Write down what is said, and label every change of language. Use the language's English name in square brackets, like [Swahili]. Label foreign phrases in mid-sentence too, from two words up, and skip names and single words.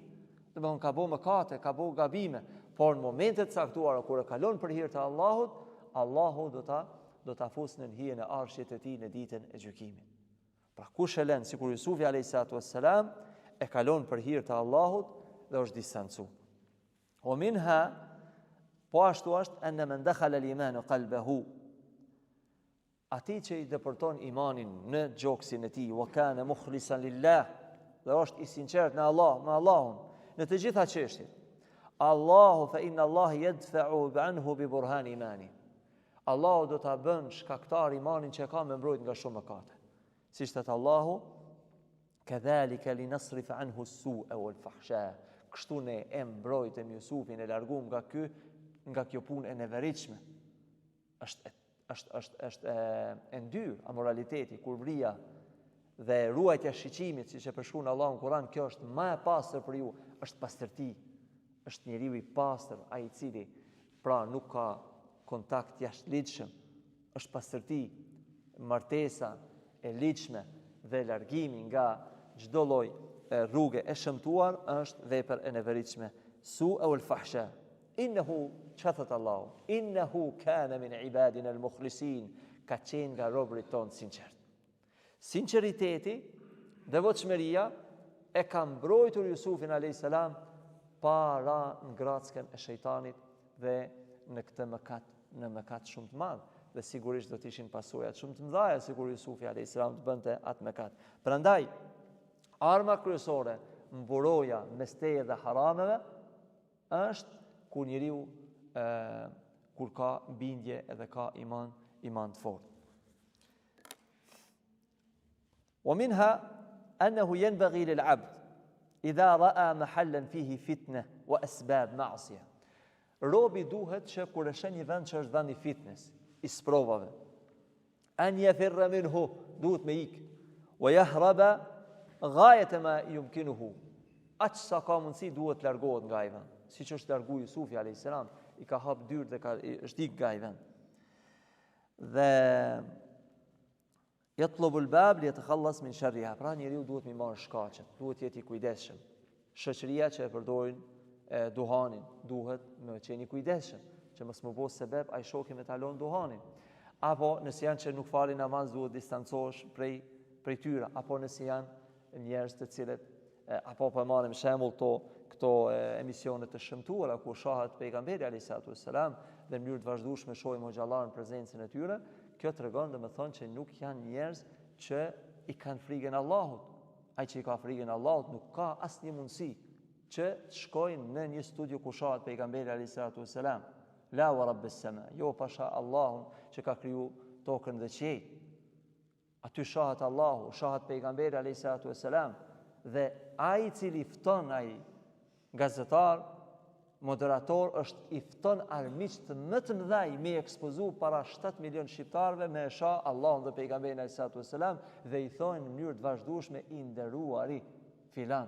[Albanian] Domthon ka bëu mëkate, ka bëu gabime, por në momentet caktuara kur e kalon për hir të Allahut, Allahu do ta fusë në hijen e arshit të tij në ditën e gjykimit. Pra kush e lën, sikur Jusufi a.s. e kalon për hir të Allahut dhe është distancu. [Arabic] ومنها, [Albanian] po ashtu është [Arabic] أن من دخل الإيمان قلبه. [Albanian] Ati që i depërton imanin në gjoksin e tij, [Arabic] وكان مخلصا لله, [Albanian] dhe është i sinqert në Allah, me Allahun, në të gjitha çështjet. [Arabic] الله فإن الله يدفع عنه ببرهان إيمانه. [Albanian] Allahu do ta bën shkaktar imanin që ka me mbrojt nga shumë mëkate. Siç thot Allahu: [Arabic] "كذلك لنصرف عنه السوء والفحشاء." [Albanian] Kështu ne e mbrojtëm Jusufin, e larguam nga kjo punë e neveritshme. Është e ndyrë amoraliteti, kurvria dhe ruajtja shiqimit, siç e përshkruan Allahu në Kur'an, kjo është më e pastër për ju, është pastërti. Është njeriu i pastër, ai i cili pra nuk ka kontakt jashtëligjshëm, është pastërti, martesa e ligjshme dhe largimi nga çdo lloj rruge e shëmtuar është vepër e neveritshme. [Arabic] السوء والفحشاء إنه, [Albanian] çfarë thot Allahu? [Arabic] إنه كان من عبادنا المخلصين. [Albanian] ka qenë nga robërit tonë sinqert. Sinceriteti, devotshmëria e ka mbrojtur Jusufin a.s. para ngrackën e shejtanit dhe në këtë mëkat shumë të madh. Dhe sigurisht do të ishin pasojat shumë të mëdha sikur Jusufi a.s. të bënte atë mëkat. Prandaj, arma kryesore mburoja mes teje dhe harameve është kur njeriu kur ka bindje edhe ka iman të fortë. [Arabic] ومنها أنه ينبغي للعبد إذا رأى محلا فيه فتنة وأسباب معصية. [Albanian] Robi duhet që kur e sheh një vend që është vend i fitnes, i sprovave, [Arabic] an yafirra minhu, [Albanian] duhet me ik, [Arabic] wa yahraba ghayata ma yumkinuhu. [Albanian] Aq sa ka mundsi duhet largohet nga ai vend. Siç është largu Jusufi a.s. I ka hap dyrë dhe është ik nga ai vend. [Arabic] Dhe يطلب الباب ليتخلص من شرها. [Albanian] Pra njeriu duhet me marrë shkaqet, duhet jetë i kujdesshëm. Shoqëria që e përdorin duhanin duhet me qenë i kujdesshëm, që mos më bëj sebeb ai shoku me talon duhanin. Apo nëse janë që nuk falin namaz duhet distancohesh prej tyre, apo nëse janë njerëz të cilët apo po marrim shembull këto emisione të shëmtuara ku shohat pejgamberi [Arabic] alayhisalatu wassalam [Albanian] dhe në mënyrë të vazhdueshme shohim xhallar në prezencën e tyre, kjo tregon domethënë që nuk janë njerëz që i kanë frikën e Allahut. Ai që i ka frikën e Allahut nuk ka asnjë mundësi që të shkojnë në një studio ku shohat pejgamberi [Arabic] alayhisalatu wassalam. لا ورب السماء, [Albanian] jo pasha Allahun që ka kriju tokën dhe qiellin. Aty shohat Allahu, shohat pejgamberi [Arabic] alayhisalatu wassalam [Albanian] dhe ai i cili fton ai gazetar, moderator është i fton armiqt më të mëdhej me ekspozu para 7 milion shqiptarëve me shoh Allahun dhe pejgamberin [Arabic] alayhisalatu wassalam [Albanian] dhe i thonë në mënyrë të vazhdueshme i nderuari filan.